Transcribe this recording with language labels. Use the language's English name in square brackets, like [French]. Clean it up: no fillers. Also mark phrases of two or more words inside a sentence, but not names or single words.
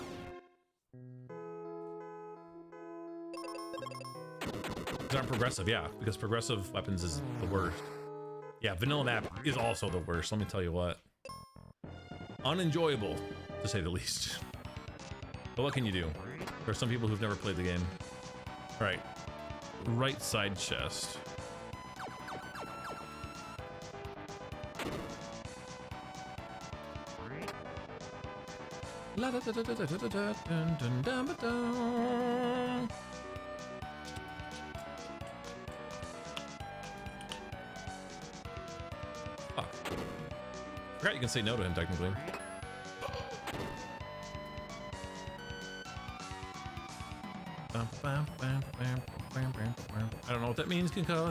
[English] These aren't progressive, yeah, because progressive weapons is the worst. Yeah, vanilla map is also the worst, let me tell you what. Unenjoyable, to say the least. But what can you do? There are some people who've never played the game. All right, right side chest. La da da da da da da da dun dun dun ba dun. Fuck. Forgot you can say no to him technically. I don't know what that means, concussed.